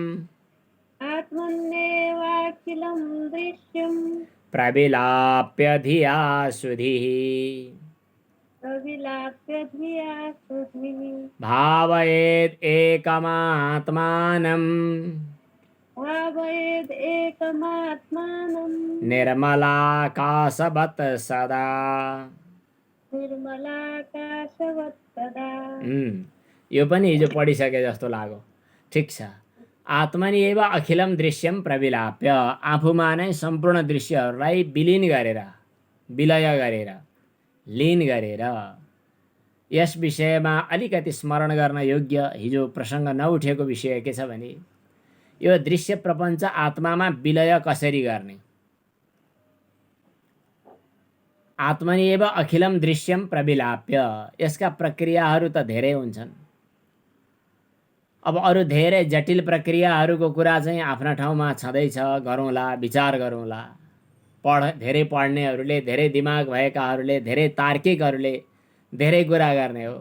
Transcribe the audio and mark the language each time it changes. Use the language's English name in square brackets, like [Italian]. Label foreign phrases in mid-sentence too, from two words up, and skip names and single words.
[Sanskrit] प्रविलाप्य धिया सुधिः भावयेद् एकमात्मानं निर्मलाकाशवत् सदा। [Nepali] यो पनि हिजो पढिसके जस्तो लाग्यो, ठिक छ। [Sanskrit] आत्मनि एव अखिलम दृश्यम प्रविलाप्य, [Nepali] आफूमा नै सम्पूर्ण दृश्यहरूलाई विलीन गरेर, विलय गरेर, लीन गरेर। यस विषयमा अलिकति स्मरण गर्न योग्य हिजो प्रसङ्ग नउठेको विषय के छ भने यो दृश्य प्रपञ्च आत्मामा विलय कसरी गर्ने। [Sanskrit] आत्मनि एव अखिलम दृश्यम प्रविलाप्य, [Nepali] यसका प्रक्रियाहरू त धेरै हुन्छन्। अब अरू धेरै जटिल प्रक्रियाहरूको कुरा चाहिँ आफ्ना ठाउँमा छँदैछ, गरौँला, विचार गरौँला। धेरै पढ्नेहरूले, धेरै दिमाग भएकाहरूले, धेरै तार्किकहरूले धेरै कुरा गर्ने हो।